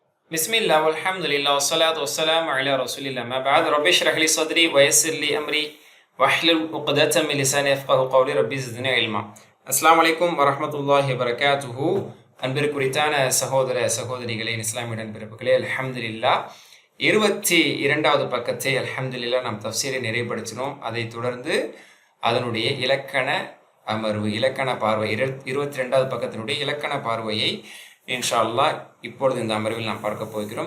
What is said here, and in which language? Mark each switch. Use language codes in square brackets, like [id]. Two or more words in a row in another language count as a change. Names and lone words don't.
[ar] بسم الله والحمد لله والصلاة والسلام على رسول الله ما بعد رب اشرح لي صدري ويسر لي أمري واحلل عقدة من لساني يفقهوا قولي ربي زدني علما. السلام عليكم ورحمة الله وبركاته. [ta] அன்பிற்குரித்தான சகோதர சகோதரிகளே, இஸ்லாமிய நண்பர்களே, அல்ஹம்துலில்லாஹ் 22வது பக்கத்தை அல்ஹம்துலில்லாஹ் நாம் தஃப்சீரை நிறைவுபடுத்தினோம். அதைத் தொடர்ந்து அதனுடைய இலக்கண அமர்வு, இலக்கண பார்வை 22வது பக்கத்தினுடைய இலக்கண பார்வையை [ar] إن شاء الله [ta] இப்பொழுது இந்த அமர்வில் நாம் பார்க்க போகிறோம்.